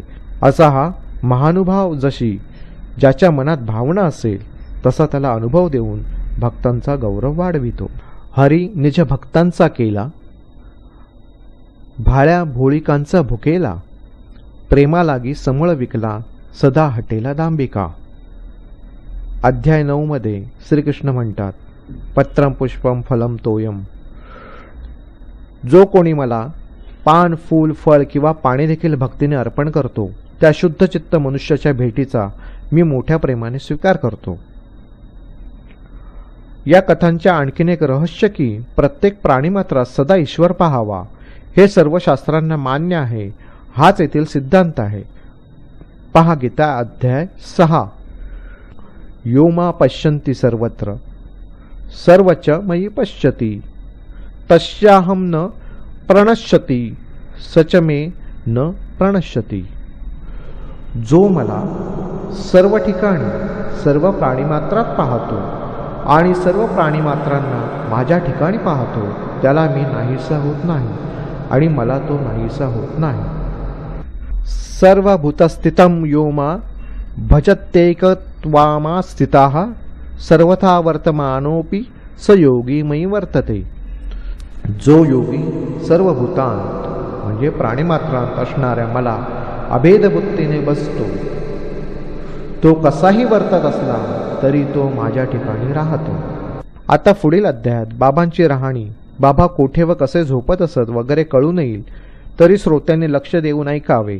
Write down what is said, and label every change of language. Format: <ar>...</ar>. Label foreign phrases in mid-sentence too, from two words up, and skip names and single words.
<mr>असा हा महानुभाव जशी ज्याच्या मनात भावना असेल तसा त्याला अनुभव देऊन भक्तांचा गौरव वाढवितो. हरी निज भक्तांचा केला, भाळ्या भोळिकांचा भुकेला, प्रेमा लागी समळ विकला, सदा हटेला दांबिका. अध्याय 9 मध्ये श्रीकृष्ण म्हणतात,</mr> <sa>पत्रम पुष्पम फलम तोयम.</sa> <mr>जो कोणी मला पान, फूल, फळ किंवा पाणी देखील भक्तीने अर्पण करतो त्या शुद्ध चित्त मनुष्याच्या भेटीचा मी मोठ्या प्रेमाने स्वीकार करतो. या कथांच्या आणखीन एक रहस्य की प्रत्येक प्राणीमात्रात सदा ईश्वर पाहावा हे सर्व शास्त्रांना मान्य आहे. हाच येथील सिद्धांत आहे. पहा गीता अध्याय 6.</mr> <sa>यो मा पश्यन्ति सर्वत्र सर्वच मयि पश्यति, तस्याहं न प्रणश्यति, सच मे न प्रणश्यति.</sa> <mr>जो मला सर्व ठिकाणी सर्व प्राणीमात्रात पाहतो आणि सर्व प्राणीमात्रांना माझ्या ठिकाणी पाहतो, त्याला मी नाहीसा होत नाही आणि मला तो नाहीसा होत नाही.</mr> <sa>सर्वभूतस्थितं यो मा भजत्येकत्वामास्थिताः सर्वथा वर्तमानोऽपि स योगी मयि वर्तते.</sa> <mr>जो योगी सर्व भूतांत म्हणजे प्राणीमात्रांत असणाऱ्या मला अभेदबुद्धीने बसतो, तो कसाही वर्तत असला तरी तो माझ्या ठिकाणी राहतो. आता पुढील अध्यायात बाबांची राहणी, बाबा कोठे व कसे झोपत असत वगैरे कळून येईल, तरी श्रोत्यांनी लक्ष देऊन ऐकावे.</mr>